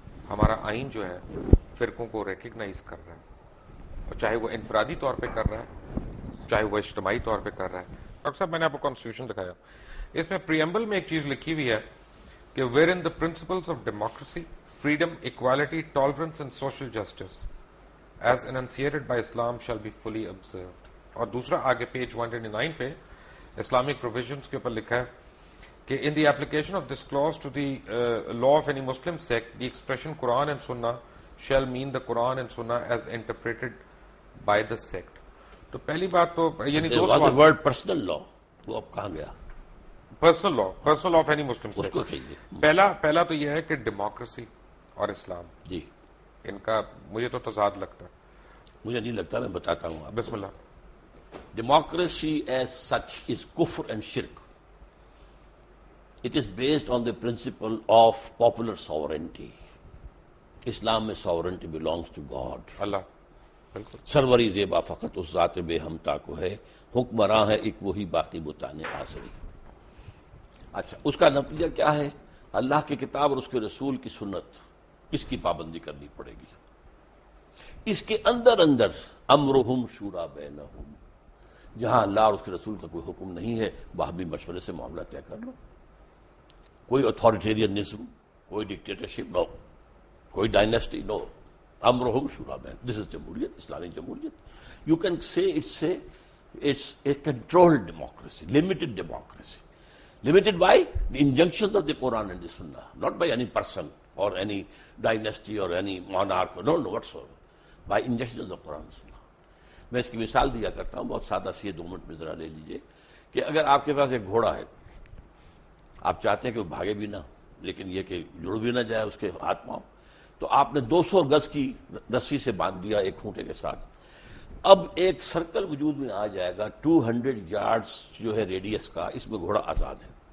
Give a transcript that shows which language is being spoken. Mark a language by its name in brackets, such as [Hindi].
[Urdu] ہمارا آئین جو ہے فرقوں کو ریکگنائز کر رہا ہے، اور چاہے وہ انفرادی طور پہ کر رہا ہے چاہے وہ اجتماعی طور پہ کر رہا ہے. ڈاکٹر صاحب میں نے آپ کو کانسٹیٹیوشن دکھایا، اس میں پریمبل میں ایک چیز لکھی ہوئی ہے کہ [English] Wherein the principles of democracy, freedom, equality, tolerance and social justice as enunciated by Islam shall be fully observed. [Urdu] اور دوسرا آگے پیج 129 پہ اسلامک پروویژنس کے اوپر لکھا ہے کہ [English] in the application of this clause to the law of any Muslim sect, the expression Quran and Sunnah shall mean the Quran and Sunnah as interpreted by the sect. [Urdu] تو پہلی بات تو یعنی دو سوال. ورڈ پرسنل لا وہ اب کہاں گیا؟ [English] personal law of any Muslim [Urdu] اس کو کہیے. پہلا تو یہ ہے کہ ڈیموکریسی اور اسلام جی ان کا مجھے تو تضاد لگتا ہے. مجھے نہیں لگتا، میں بتاتا ہوں. بسم اللہ. [English] Democracy as such is kufr and shirk. It is based on the principle of popular sovereignty. [Urdu] اسلام میں [English] sovereignty belongs to God. [Urdu] اللہ بالکل. سروری زیبا فقط اس ذات بے ہمتا کو ہے، حکمراں ہے ایک وہی باقی بتانے آسری. اچھا، اس کا نتیجہ کیا ہے؟ اللہ کی کتاب اور اس کے رسول کی سنت، اس کی پابندی کرنی پڑے گی. اس کے اندر امرہم شورا بینہم، جہاں اللہ اور اس کے رسول کا کوئی حکم نہیں ہے وہاں بھی مشورے سے معاملہ طے کر لو. کوئی اتھارٹیرینزم، کوئی ڈکٹیٹرشپ نو، کوئی ڈائنیسٹی نو. امرہم شورا بین، [English] this is [Urdu] جمہوریت، اسلامی جمہوریت. [English] You can say it's a controlled democracy, limited democracy. Limited by the injunctions of the Quran and the Sunnah, not by any person or any dynasty or any monarch, no whatsoever, by injunctions of Quran and Sunnah. [Urdu] میں اس کی مثال دیا کرتا ہوں، بہت سادہ سی ہے، 2 minute میں ذرا لے لیجئے کہ اگر آپ کے پاس ایک گھوڑا ہے، آپ چاہتے ہیں کہ وہ بھاگے بھی نہ لیکن یہ کہ جڑ بھی نہ جائے اس کے ہاتھ پاؤں، تو آپ نے 200 گز کی رسی سے باندھ دیا ایک کھونٹے کے ساتھ. اب ایک سرکل وجود میں آ جائے گا 200 یارڈز جو ہے ریڈیس کا، اس میں گھوڑا آزاد ہے.